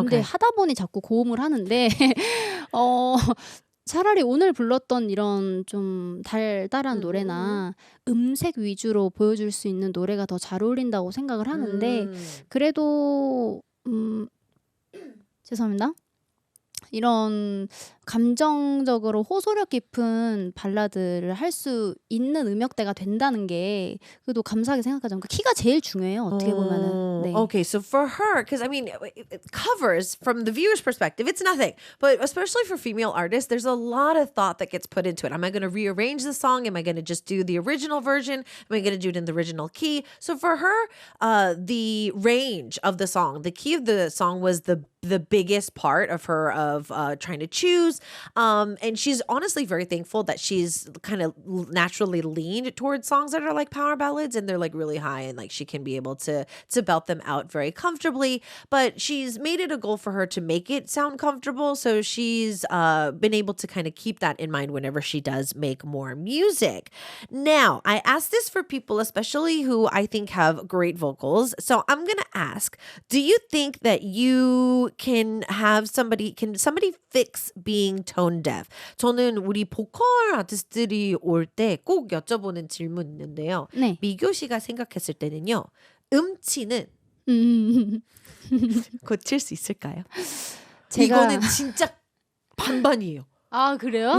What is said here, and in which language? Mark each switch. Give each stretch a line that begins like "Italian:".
Korean: 근데 하다 보니 자꾸 고음을 하는데 차라리 오늘 불렀던 이런 좀 달달한 노래나 음색 위주로 보여줄 수 있는 노래가 더 잘 어울린다고 생각을 하는데 그래도 죄송합니다. 이런 감정적으로 호소력 깊은 발라드를 할 수 있는 음역대가 된다는 게 그래도 감사하게 생각하죠. 그러니까 키가 제일 중요해요. 어떻게 보면은. 네.
English: Okay, so for her, because I mean, covers from the viewer's perspective, it's nothing. But especially for female artists, there's a lot of thought that gets put into it. Am I going to rearrange the song? Am I going to just do the original version? Am I going to do it in the original key? So for her, the range of the song, the key of the song was the biggest part of her of trying to choose vocals. And she's honestly very thankful that she's kind of naturally leaned towards songs that are like power ballads and they're like really high and like she can be able to belt them out very comfortably. But she's made it a goal for her to make it sound comfortable. So she's been able to kind of keep that in mind whenever she does make more music. Now, I asked this for people, especially who I think have great vocals. So I'm going to ask, do you think that you can somebody fix being tone deaf?
Korean: 저는 우리 보컬 아티스트들이 올 때 꼭 여쭤보는 질문 있는데요. 네. 미교 씨가 생각했을 때는요. 음치는 음. 고칠 수 있을까요? 제가 이거는 진짜 반반이에요. 아, 그래요?